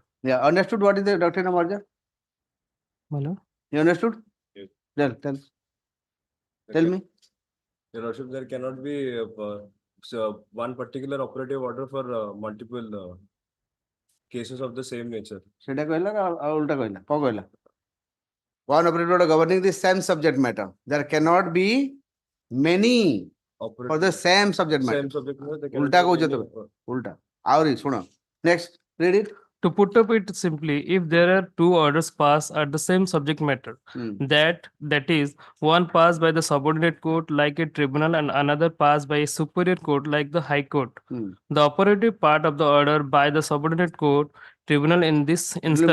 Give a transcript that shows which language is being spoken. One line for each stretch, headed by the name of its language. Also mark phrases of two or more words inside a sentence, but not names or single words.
English: Yeah, understood what is the doctrine of merger? Hello? You understood? Yes. Tell me. Your Lordship, there cannot be one particular operative order for multiple cases of the same nature.
Odia: ସେଟା କହିଲା ନା ଆଉ ଉଲ୍ଟା କହିଲା କ'ଣ କହିଲା?
English: One operative order governing the same subject matter. There cannot be many for the same subject matter. Same subject matter. there cannot
Odia: ଉଲ୍ଟା
English: be
Odia: କହୁଛ
English: many
Odia: ତମେ ଉଲ୍ଟା ଆହୁରି ଶୁଣ
English: next read it. To put up it simply, if there are two orders passed at the same subject matter, that is, one passed by the subordinate court like a tribunal and another passed by a superior court like the High Court, the operative part of the order by the subordinate court, tribunal in this instance.